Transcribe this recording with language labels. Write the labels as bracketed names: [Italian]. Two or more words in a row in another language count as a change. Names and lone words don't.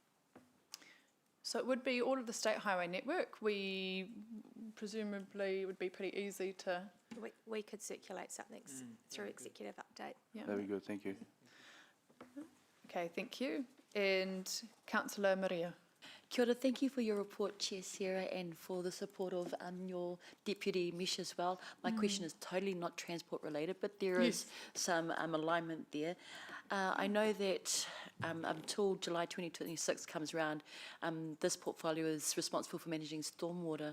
[English] So it would be all of the state highway network. We presumably would be pretty easy to... We could circulate something through executive update. Yeah. Very good, thank you. Okay, thank you. And Councillor Maria. [Māori] Kia ora, [English] thank you for your report, Chair Sarah, and for the support of your Deputy Mesh as well. My question is totally not transport related, but there is some alignment there. I know that until July 2026 comes around, this portfolio is responsible for managing stormwater.